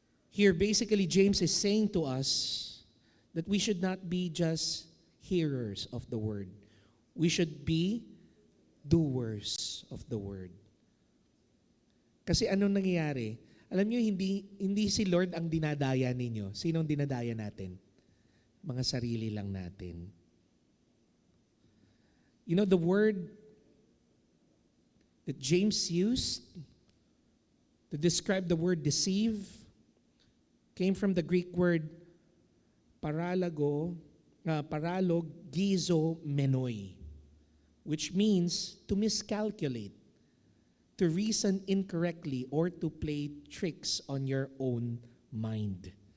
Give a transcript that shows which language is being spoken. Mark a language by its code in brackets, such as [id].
[en] Here, basically, James is saying to us that we should not be just hearers of the Word. we should be doers of the word. [tl] Kasi anong nangyayari? Alam niyo, hindi si Lord ang dinadaya ninyo. Sino ang dinadaya natin? Mga sarili lang natin. [en] You know, the word that James used to describe the word deceive came from the Greek word paralogizomenoi, which means to miscalculate, to reason incorrectly, or to play tricks on your own mind.